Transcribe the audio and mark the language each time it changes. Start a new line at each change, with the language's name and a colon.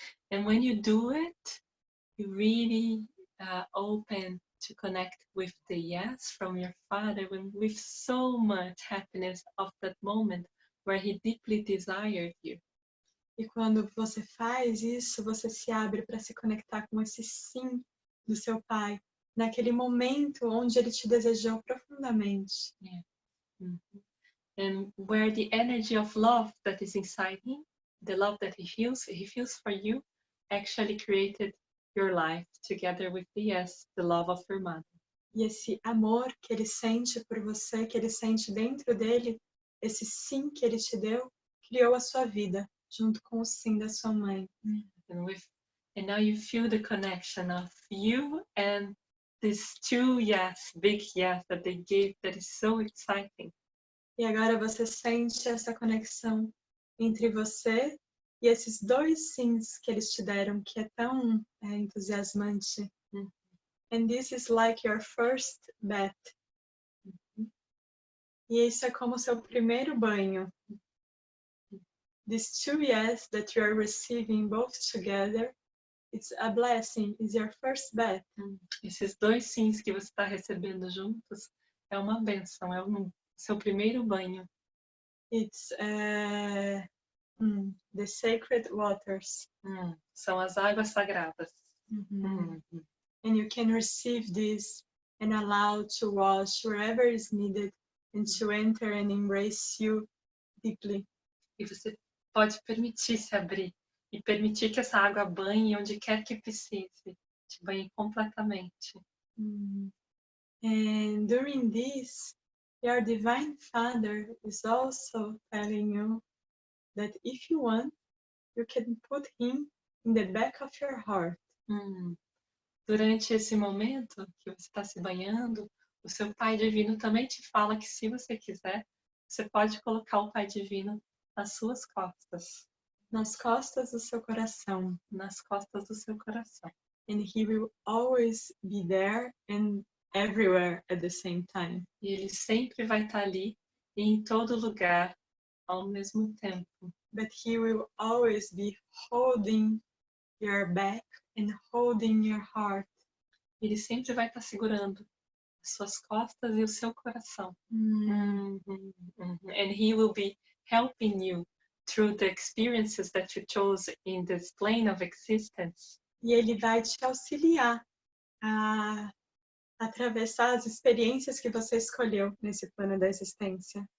English: And when you do it, you really open to connect with the yes from your father with so much happiness of that moment where he deeply desired you.
Portuguese: E quando você faz isso, você se abre para se conectar com esse sim do seu pai, naquele momento onde ele te desejou profundamente.
English: Yeah. And where the energy of love that is inside him, the love that he feels for you, actually created your life together with the yes, the love of your mother.
Portuguese: E esse amor que ele sente por você, que ele sente dentro dele, esse sim que ele te deu, criou a sua vida, junto com o sim da sua mãe.
English: And now you feel the connection of you and these two yes, big yes that they gave, that is so exciting.
Portuguese: E agora você sente essa conexão entre você e esses dois sims que eles te deram, que é tão entusiasmante.
English: And this is like your first bath.
Portuguese: E isso é como seu primeiro banho.
English: These two yes that you are receiving both together, it's a blessing, it's your first bath.
Portuguese: Esses dois sims que você está recebendo juntos é uma bênção, é o seu primeiro banho.
English: It's the sacred waters.
Portuguese: São as águas sagradas.
English: And you can receive this and allow to wash wherever is needed and to enter and embrace you deeply.
Portuguese: E você pode permitir se abrir e permitir que essa água banhe onde quer que precise, te banhe completamente.
English: And during this, your Divine Father is also telling you that if you want, you can put him in the back of your heart.
Portuguese: Durante esse momento que você está se banhando, o seu Pai Divino também te fala que, se você quiser, você pode colocar o Pai Divino nas suas costas. Nas costas do seu coração. Nas costas do seu coração.
English: And he will always be there and everywhere at the same time.
Portuguese: E ele sempre vai estar ali e em todo lugar ao mesmo tempo.
English: But he will always be holding your back and holding your heart.
Portuguese: Ele sempre vai estar segurando as suas costas e o seu coração.
English: And he will be helping you through the experiences that you chose in this plane of existence.
Portuguese: E ele vai te auxiliar a atravessar as experiências que você escolheu nesse plano da existência.